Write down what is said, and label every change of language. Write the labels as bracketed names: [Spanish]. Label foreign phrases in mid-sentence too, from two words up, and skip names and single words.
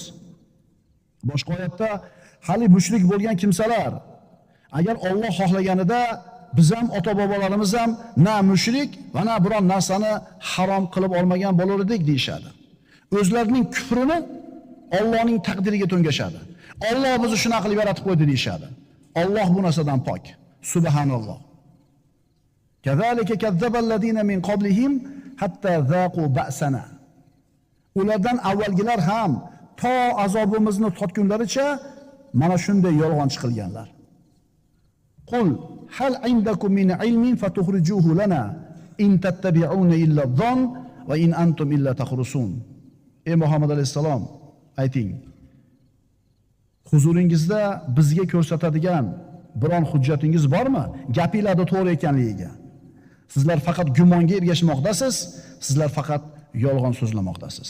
[Uzbek] Boshqa oyatda hali mushrik bo'lgan kimsalar agar Alloh xohlaganida biz ham ota-bobolarimiz ham na mushrik va na biron narsani harom qilib olmagan bo'lar edik deyshadi. O'zlarining kufrini Allohning taqdiriga to'ngashadi. Alloh bizni shunaqa qilib yaratib qo'ydi deyshadi. Alloh bu narsadan pok. Subhanalloh. [Arabic] كذلك كذب الذين من قبلهم حتى ذاقوا بأسنا. [Uzbek] Ulardan avvalgilar ham to azobimizni totgunlaricha mana shunday yolg'on chiqilganlar. [Arabic] قل هل عندكم من علم فتخرجوه لنا إن تتبعون إلا الظن وإن أنتم إلا تخرصون. [Uzbek] Ey Muhammad alayhisalom, ayting. Huzuringizda bizga ko'rsatadigan biron hujjatingiz bormi? Gapingizda to'g'ri ekanligiga. Sizlar faqat gumonga ergashmoqdasiz, sizlar faqat yolg'on so'zlamoqdasiz.